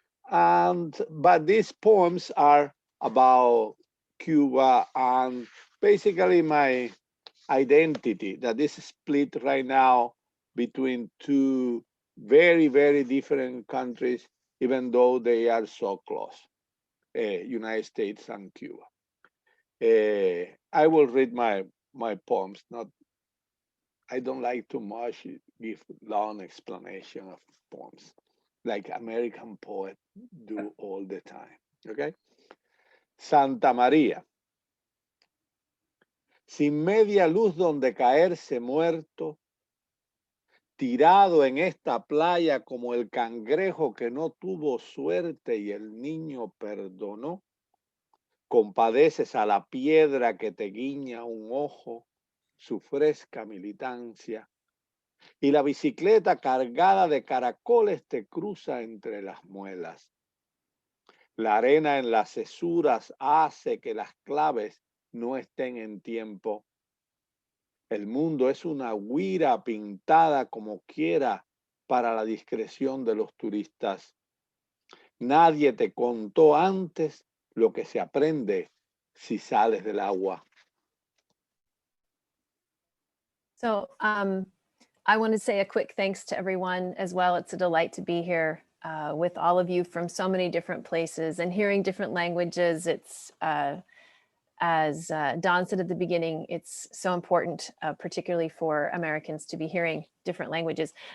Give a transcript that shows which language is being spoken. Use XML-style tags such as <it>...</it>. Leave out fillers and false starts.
<en>But these poems are about Cuba and basically my identity that is split right now between two very different countries, even though they are so close, United States and Cuba. I will read my poems. Not, I don't like too much give long explanation of poems, like American poets do all the time. Okay. Santa María.</en> <es>Sin media luz donde caerse muerto, tirado en esta playa como el cangrejo que no tuvo suerte y el niño perdonó, compadeces a la piedra que te guiña un ojo, su fresca militancia, y la bicicleta cargada de caracoles te cruza entre las muelas. La arena en las cesuras hace que las claves no estén en tiempo. El mundo es una guira pintada como quiera para la discreción de los turistas. Nadie te contó antes lo que se aprende si sales del agua.</es> <en>So I want to say a quick thanks to everyone as well. It's a delight to be here with all of you from so many different places and hearing different languages. It's, as Don said at the beginning, it's so important, particularly for Americans, to be hearing different languages.</en>